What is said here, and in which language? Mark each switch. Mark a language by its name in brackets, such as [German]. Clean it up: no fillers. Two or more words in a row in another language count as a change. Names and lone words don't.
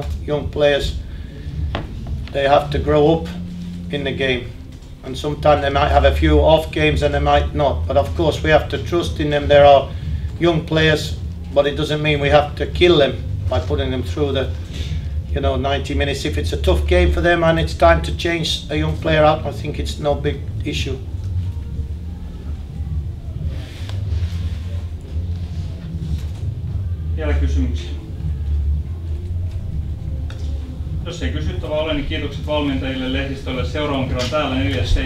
[English] Young players, they have to grow up in the game, and sometimes they might have a few off games and they might not. But of course we have to trust in them. There are young players, but it doesn't mean we have to kill them by putting them through the 90 minutes. If it's a tough game for them and it's time to change a young player out, I think it's no big issue. [Finnish] Vielä kysymyksiä? Jos ei kysyttävää ole, niin kiitokset valmentajille, lehdistölle. Seuraavan kerran täällä 4.7.